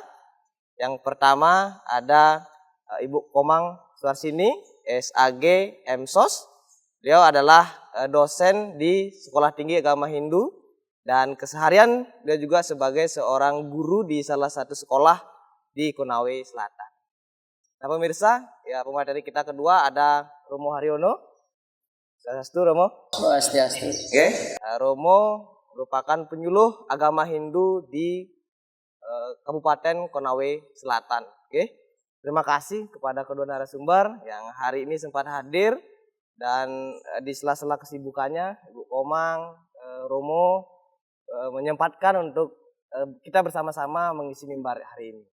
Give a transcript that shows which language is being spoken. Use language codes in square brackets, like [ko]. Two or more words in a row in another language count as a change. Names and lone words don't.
[id] Yang pertama ada Ibu Komang Suarsini, SAG MSOS. Beliau adalah dosen di Sekolah Tinggi Agama Hindu dan keseharian dia juga sebagai seorang guru di salah satu sekolah di Konawe Selatan. Nah pemirsa, ya pemateri kita kedua ada Romo Haryono. Swastiastu Romo. Swastiastu. Oke. Romo merupakan penyuluh agama Hindu di Kabupaten Konawe Selatan. Oke. Terima kasih kepada kedua narasumber yang hari ini sempat hadir dan di sela-sela kesibukannya Ibu Komang, Romo menyempatkan untuk kita bersama-sama mengisi mimbar hari ini.